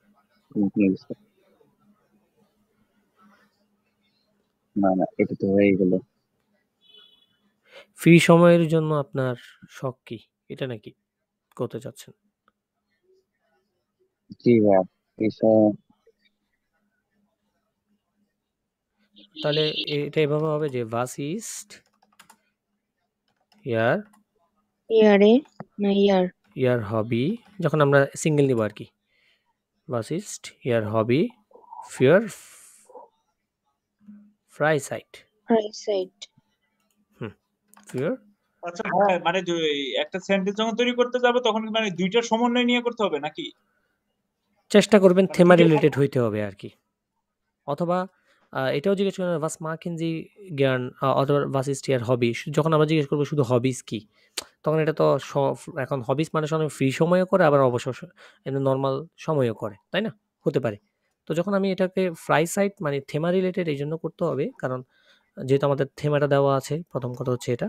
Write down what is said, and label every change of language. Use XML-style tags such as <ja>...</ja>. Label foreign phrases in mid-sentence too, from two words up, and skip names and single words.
<bn>না না, এটা তো হয়ে গেল। ফ্রি সময়ের জন্য আপনার শখ কি, এটা নাকি করতে চাচ্ছেন? জি ভাই, তাহলে এটা এভাবে হবে যে</bn> <de>was ist</de> <en>your hobby,</en> <bn>যখন আমরা সিঙ্গেল নিব আর কি।</bn> <de>was ist</de> <en>your hobby</en> <de>für Freizeit? für</de> <bn>আচ্ছা ভাই, মানে একটা সেন্টেন্স যখন তৈরি করতে যাবে তখন মানে দুইটার সমন্বয় নিয়ে করতে হবে নাকি? চেষ্টা করবেন মানে থেমা দুইটা রিলেটেড হইতে হবে আর কি। অথবা এটাও জিজ্ঞেস করেন</bn> <de>was machen Sie gern,</de> <bn>অথবা</bn> <de>was ist</de> <en>your hobby।</en> <bn>যখন আমরা জিজ্ঞেস করবো শুধু হবিস কি, তখন এটা তো এখন হবিস মানে সময় ফ্রি সময়ও করে, আবার অবসর এমনি নর্মাল সময়ও করে, তাই না? হতে পারে। তো যখন আমি এটাকে Freizeit মানে থেমা রিলেটেড এই জন্য করতে হবে, কারণ যেহেতু আমাদের থেমাটা দেওয়া আছে, প্রথম কথা হচ্ছে এটা।</bn>